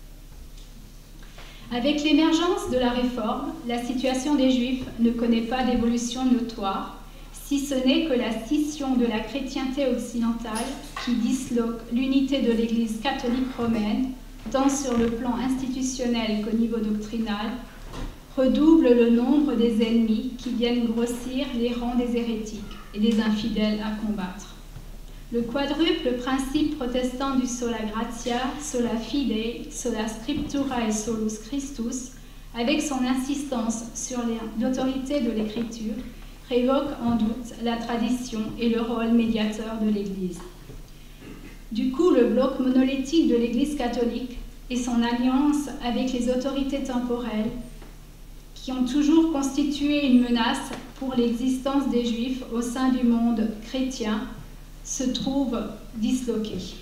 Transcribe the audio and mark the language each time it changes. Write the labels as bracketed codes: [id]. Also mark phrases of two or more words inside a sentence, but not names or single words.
[fr] Avec l'émergence de la Réforme, la situation des Juifs ne connaît pas d'évolution notoire, si ce n'est que la scission de la chrétienté occidentale qui disloque l'unité de l'Église catholique romaine, tant sur le plan institutionnel qu'au niveau doctrinal, redouble le nombre des ennemis qui viennent grossir les rangs des hérétiques et des infidèles à combattre. Le quadruple principe protestant du [la] sola gratia, sola fide, sola scriptura et solus Christus, [fr] avec son insistance sur l'autorité de l'Écriture, révoque en doute la tradition et le rôle médiateur de l'Église. Du coup, le bloc monolithique de l'Église catholique et son alliance avec les autorités temporelles, qui ont toujours constitué une menace pour l'existence des Juifs au sein du monde chrétien, se trouve disloqué.